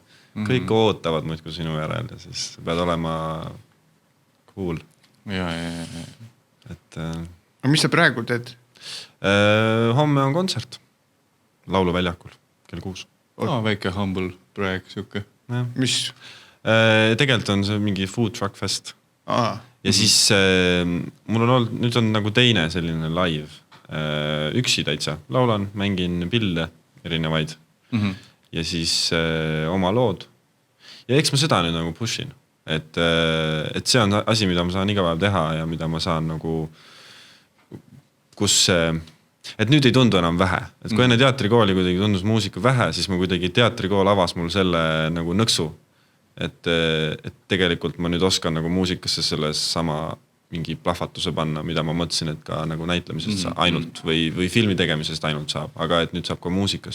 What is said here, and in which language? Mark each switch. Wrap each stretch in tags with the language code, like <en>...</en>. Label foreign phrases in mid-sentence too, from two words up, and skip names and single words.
<et>Kõik ootavad muidku sinu järel ja siis pead olema cool. Aga mis sa praegu teed? Homme on kontsert Lauluväljakul kell 6. Väike humble praeg siuke. Mis? Tegelikult on see mingi</et> <en>food truck fest.</en> <et>Ja siis mul on olnud, nüüd on nagu teine selline live, üksi täitsa, laulan, mängin pille erinevaid ja siis oma lood. Ja eks ma seda nüüd nagu pushin, et see on asi, mida ma saan iga päev teha ja mida ma saan nagu, kus et nüüd ei tundu enam vähe, et kui enne teatrikooli kuidagi tundus muusika vähe, siis ma kuidagi teatrikool avas mul selle nagu nõksu, et tegelikult ma nüüd oskan nagu muusikasse selles sama mingi plahvatuse panna, mida ma mõtlesin, et ka nagu näitlemisest ainult või filmi tegemisest ainult saab, aga et nüüd saab ka muusikast.</et>